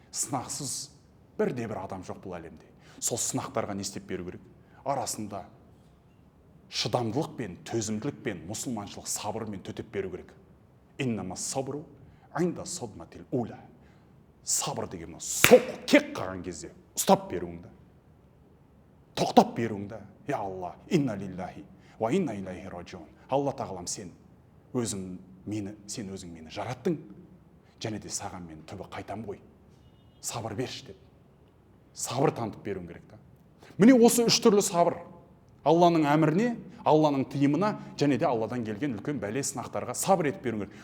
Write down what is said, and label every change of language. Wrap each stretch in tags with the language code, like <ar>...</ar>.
<kk>Сынақсыз бірде-бір адам жоқ бұл әлемде. Сол сынақтарға не істеп беру керек? Арасында шыдамдылық пен төзімділік пен мұсылманшылық сабырмен төтеп беру керек.</kk> <ar>Иннама сабру инда садматил ула.</ar> <kk>Сабыр деген соқ кек қалған кезде ұстап беруіңді. Тоқтап беруіңді.</kk> <ar>Я Алла, инна лиллахи ва инна илайхи раджиун.</ar> <kk>Алла тағалам, сен өзің мені жараттың, және де саған мен түбі қайтам ғой. Сабыр берші деп. Сабыр танытып беруің керек та. Міне осы 3 түрлі сабыр. Алланың әміріне, Алланың тыйымына, және де Алладан келген үлкен бәле сынақтарға сабыр етіп беруің керек.</kk>